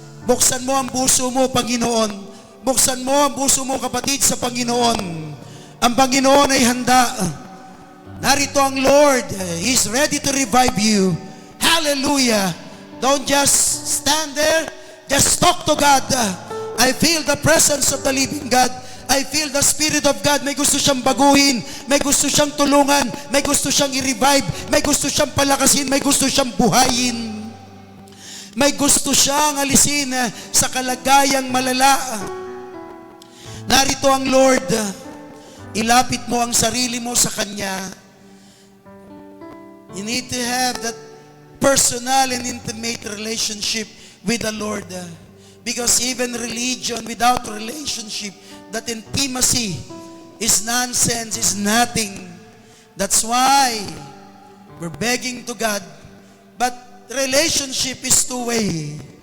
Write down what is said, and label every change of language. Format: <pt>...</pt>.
<tl>Buksan mo ang puso mo, Panginoon. Buksan mo ang puso mo, kapatid, sa Panginoon. Ang Panginoon ay handa. Narito ang Lord.</tl> <en>He's ready to revive you. Hallelujah. Don't just stand there Just talk to God. I feel the presence of the living God. I feel the Spirit of God.</en> <tl>May gusto siyang baguhin. May gusto siyang tulungan. May gusto siyang i-revive. May gusto siyang palakasin. May gusto siyang buhayin. May gusto siyang alisin sa kalagayang malala. Narito ang Lord. Ilapit mo ang sarili mo sa Kanya.</tl> <en>You need to have that personal and intimate relationship with the Lord. Because even religion without relationship, that intimacy is nonsense, is nothing. That's why we're begging to God. But relationship is two-way.</en>